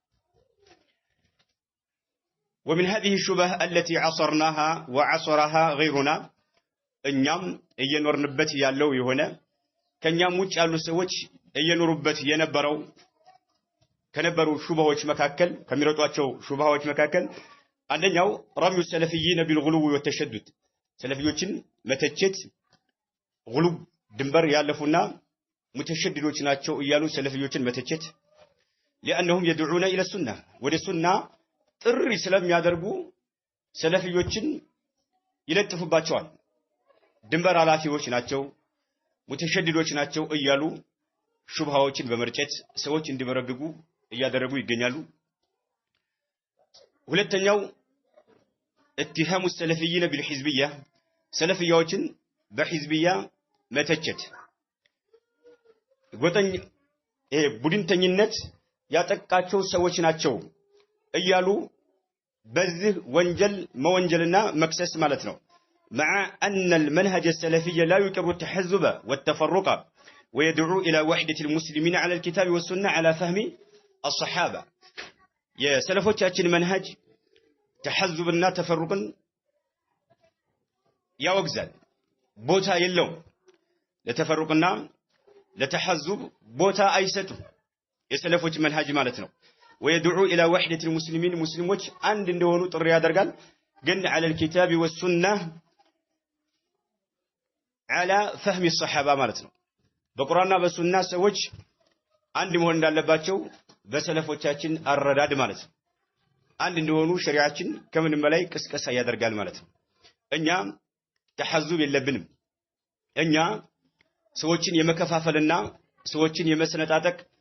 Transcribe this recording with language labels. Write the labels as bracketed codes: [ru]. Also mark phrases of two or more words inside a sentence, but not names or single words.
[ar] ومن هذه الشبه التي عصرناها وعصرها غيرنا [am] እኛም እየኖርንበት ያለው የሆነ ከኛም ውጭ ያሉ ሰዎች እየኖሩበት የነበረው ከነበሩ ሹባዎች መካከል ከሚረጧቸው ሹባዎች መካከል አንደኛው [ar] رمي السلفيين بالغلو والتشدد [am] ሰለፊዮችን መተቸት غلو ድንበር ያለፉና ሙተሸድዶች ናቸው እያሉ ሰለፊዮችን መተቸት [ar] لانهم يدعون الى السنه [am] ወደ ሱና ጥሪ ስለሚያደርጉ ሰለፊዮችን ይለጥፉባቸዋል ድንበር አላፊዎች ናቸው ሙተሸድዶች ናቸው እያሉ ሹብሃዎችን በመርጨት ሰዎች እንዲበረግጉ እያደረጉ ይገኛሉ ሁለተኛው [ar] اتهام السلفيين بالحزبيه [am] ሰለፊያዎችን በህዝብያ መተቸት ጎተኝ ቡድንተኝነት ያጠቃቸው ሰዎች ናቸው እያሉ በዚህ ወንጀል መወንጀልና መክሰስ ማለት ነው [ar] مع أن المنهج السلفي لا يقر التحزب والتفرق ويدعو إلى وحدة المسلمين على الكتاب والسنة على فهم الصحابة [am] የሰለፎቻችን መንሃጅ ተሐዙብና ተፈሩቅን ያወግዛል ቦታ የለውም ለተፈሩቅና ለተሐዙብ ቦታ አይሰጡም የሰለፎች መንሃጅ ማለት ነው [ar] ويدعو الى وحده المسلمين [am] ሙስሊሞች አንድ እንደሆኑ ጥሪ ያደርጋል ግን [ar] على الكتاب والسنه على فهم الصحابه [am] ማለት ነው በቁርአንና በሱና ሰዎች አንድ መሆን እንዳለባቸው በሰለፎቻችን አረዳድ ማለት ነው አንድ እንደሆኑ ሸሪዓችን ከምንም በላይ ቅስቀሳ ያደርጋል ማለት ነው እኛ ተሐዙብ የለብንም እኛ ሰዎችን የመከፋፈልና ሰዎችን የመሰነጣጠቅ